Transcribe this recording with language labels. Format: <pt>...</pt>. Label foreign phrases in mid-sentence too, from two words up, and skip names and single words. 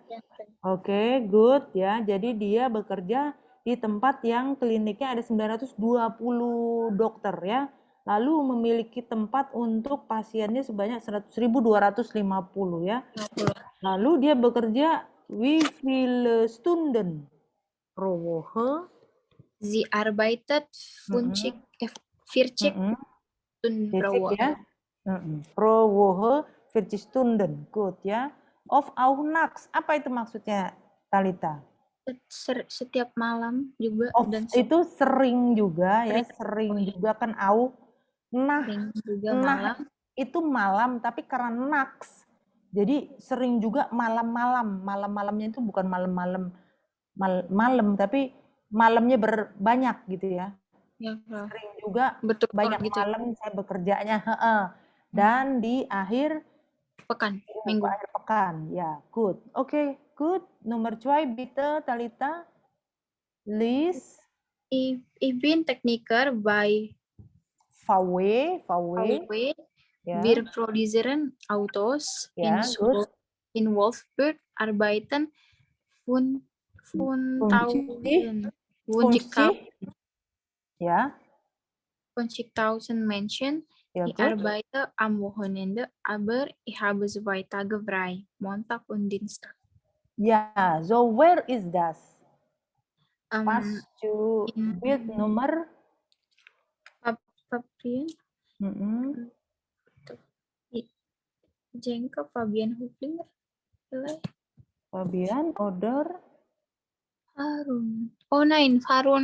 <id>Oke, good ya. Jadi dia bekerja di tempat yang kliniknya ada 920 dokter ya. Lalu memiliki tempat untuk pasiennya sebanyak 1.250 ya. Lalu dia bekerja</id> <de>wie viele Stunden pro Woche? Sie arbeitet 40 Stunden pro Woche. Ya? Pro Woche 40 Stunden.</de> <id>Good ya.</id> <de>Of auch nachts.</de> <id>Apa itu maksudnya, Talita? Setiap malam juga. Dan itu sering juga ya. Sering juga kan au. Nah, malam. Itu malam, tapi karena nachts. Jadi sering juga malam-malam. Malam-malamnya itu bukan malam, tapi malamnya banyak gitu ya. Ya, sering juga banyak gitu. Malam saya bekerjanya. Dan di akhir pekan, minggu. Akhir pekan, ya, good. Oke, good. Nomor 2,</id> <de>bitte, Talita. Lies Ich bin Techniker bei VW, VW.</de> <id>ya,</id> <de>Wir produzieren Autos</de> <id>ya, good.</id> <de>in Wolfsburg arbeiten 5000</de> <id>Fungsi, ya,</id> <de>50.000 Menschen.</de> <id>ya,</id> <de>Ich</de> <en>good.</en> <de>arbeite am Wochenende, aber ich habe 2 Tage frei, Montag und Dienstag.</de> <id>Ya,</id> <en>so where is das? Pas Um, to</en> <de>in Bild nomor, Fabian, Jenka, Fabian Huflinger, vielleicht Fabian, order, Harun. Oh nein, Harun</de>